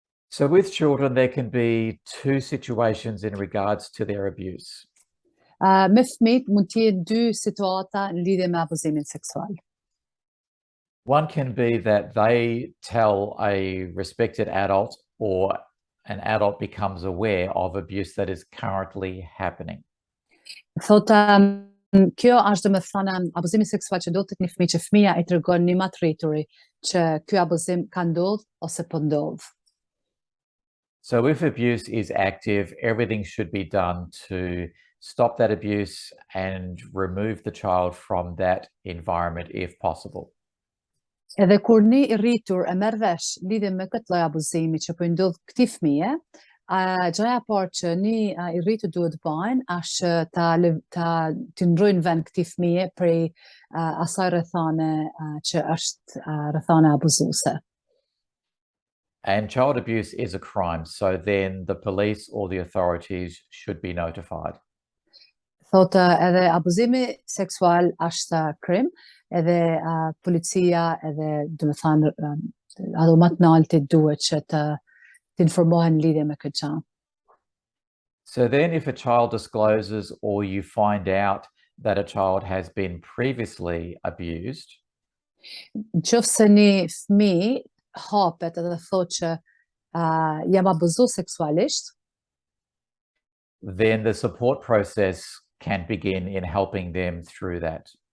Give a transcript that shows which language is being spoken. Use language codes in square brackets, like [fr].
[en] So with children, there can be two situations in regards to their abuse. [sq] Me fëmijët mund të jenë dy situata në lidhje me abuzimin seksual. [en] One can be that they tell a respected adult or an adult becomes aware of abuse that is currently happening. [sq] Thotë, kjo është dhe me thënë abuzimi seksual që ndodh tek një fëmijë që fëmia i tregon një matrituri që ky abuzim ka ndodhur ose po ndodh. [en] So if abuse is active, everything should be done to stop that abuse and remove the child from that environment if possible. [sq] Edhe kur një i rritur e merr vesh lidhje me këtë lloj abuzimi që po i ndodh këtij fëmije, gjëja e parë që një i rritur duhet bëjnë është të ndrojnë vend këtij fëmije prej asaj rrethane që është rrethana abuzuese. [en] And child abuse is a crime, so then the police or the authorities should be notified. [sq] Thotë edhe abuzimi seksual është krim, edhe policia edhe do të thënë ato më të lartë duhet që të informohen lidhje me këtë gjë. [en] So then if a child discloses or you find out that a child has been previously abused, [sq] Nëse një fëmijë hapet edhe thotë që jam abuzuar seksualisht, [en] then the support process can begin in helping them through that.